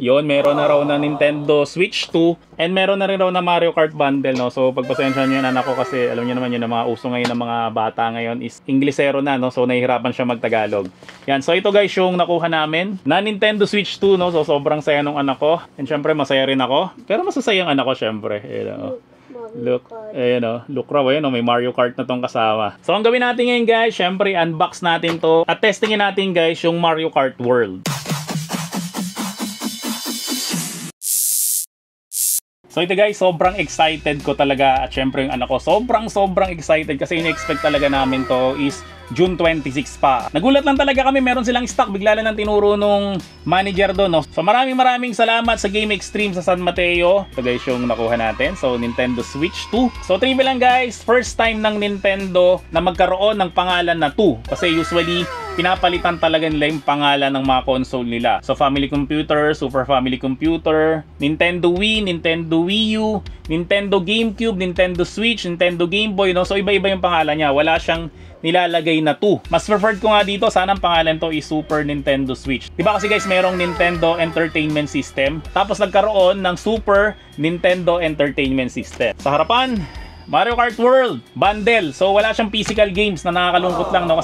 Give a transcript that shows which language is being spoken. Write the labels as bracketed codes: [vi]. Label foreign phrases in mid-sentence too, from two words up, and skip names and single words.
[tl] Yun, meron na raw na Nintendo Switch 2 and meron na rin raw na Mario Kart Bundle. No? So pagpasensya nyo yung anak ko kasi alam nyo naman yun na mga uso ngayon ng mga bata ngayon is Inglesero na, no? So nahihirapan siya magtagalog. Yan, so ito guys yung nakuha namin na Nintendo Switch 2, no? So sobrang saya nung anak ko. And syempre masaya rin ako. Pero masasaya ang anak ko syempre. [en] You know? [tl] Look, ayan o, look raw, ayan o, may Mario Kart na tong kasama. So ang gawin natin ngayon guys, syempre unbox natin to at testingin natin guys yung Mario Kart World. So ito guys, sobrang excited ko talaga at syempre yung anak ko sobrang excited kasi in-expect talaga namin to is June 26 pa. Nagulat lang talaga kami, meron silang stock, bigla lang ng tinuro nung manager doon. No? So maraming salamat sa Game Extreme sa San Mateo. Ito guys yung nakuha natin, so Nintendo Switch 2. So trivia lang guys, [en] first time [tl] ng Nintendo na magkaroon ng pangalan na 2. Kasi usually pinapalitan talaga nila yung pangalan ng mga console nila. So Family Computer, Super Family Computer, Nintendo Wii, Nintendo Wii U, Nintendo GameCube, Nintendo Switch, Nintendo Game Boy, no? So iba-iba yung pangalan niya. Wala siyang nilalagay na 2. Mas preferred ko nga dito, sana ang pangalan to is Super Nintendo Switch. Diba kasi guys, merong Nintendo Entertainment System, tapos nagkaroon ng Super Nintendo Entertainment System. Sa harapan, Mario Kart World Bundle. So wala siyang [en] physical games [tl] na nakakalungkot lang, no?